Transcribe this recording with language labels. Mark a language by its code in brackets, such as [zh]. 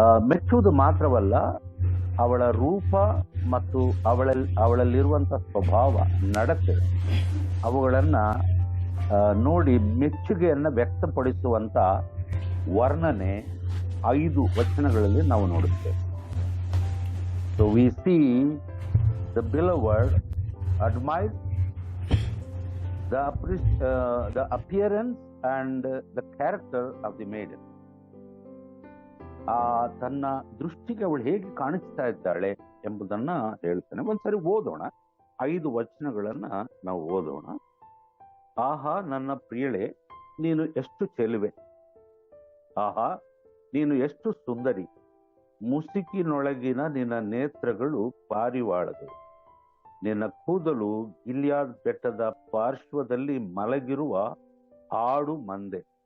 [kn] ಮೆಚ್ಚುವುದು ಮಾತ್ರವಲ್ಲ, ಅವಳ ರೂಪ ಮತ್ತು ಅವಳಲ್ಲಿರುವಂತ ಸ್ವಭಾವ, ನಡತೆ, ಅವುಗಳನ್ನ ನೋಡಿ ಮೆಚ್ಚುಗೆಯನ್ನ ವ್ಯಕ್ತಪಡಿಸುವಂತ ವರ್ಣನೆ 5 ವಚನಗಳಲ್ಲಿ ನಾವು ನೋಡುತ್ತೇವೆ. [en] So we see the beloved admires the appearance and the character of the maiden. [kn] ತನ್ನ ದೃಷ್ಟಿಗೆ ಅವಳು ಹೇಗೆ ಕಾಣಿಸ್ತಾ ಇದ್ದಾಳೆ ಎಂಬುದನ್ನ ಹೇಳ್ತಾನೆ. ಒಂದ್ಸರಿ ಓದೋಣ, 5 ವಚನಗಳನ್ನ ನಾವು ಓದೋಣ. ಆಹಾ ನನ್ನ ಪ್ರಿಯಳೆ, ನೀನು ಎಷ್ಟು ಚೆಲುವೆ, ಆಹಾ ನೀನು ಎಷ್ಟು ಸುಂದರಿ, ಮುಸುಕಿನೊಳಗಿನ ನಿನ್ನ ನೇತ್ರಗಳು ಪಾರಿವಾಳಗಳು, ನಿನ್ನ ಕೂದಲು ಗಿಲ್ಯಾದ್ ಬೆಟ್ಟದ ಪಾರ್ಶ್ವದಲ್ಲಿ ಮಲಗಿರುವ ಆಡು ಮಂದೆ,